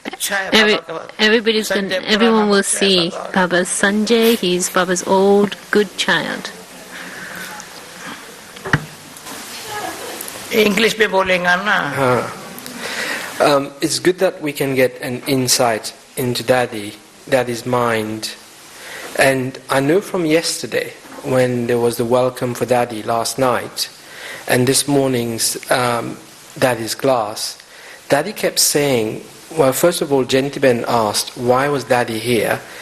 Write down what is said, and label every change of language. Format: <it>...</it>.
<en>Everyone will see Baba's Sanjay, he's Baba's old, good child.</en> <hi>English में बोलेंगा ना.</hi> <en>It's good that we can get an insight into Daddy's mind. And I know from yesterday, when there was the welcome for Daddy last night, and this morning's Daddy's class, Daddy kept saying, well, first of all, Janki asked, why was Daddy here?</en>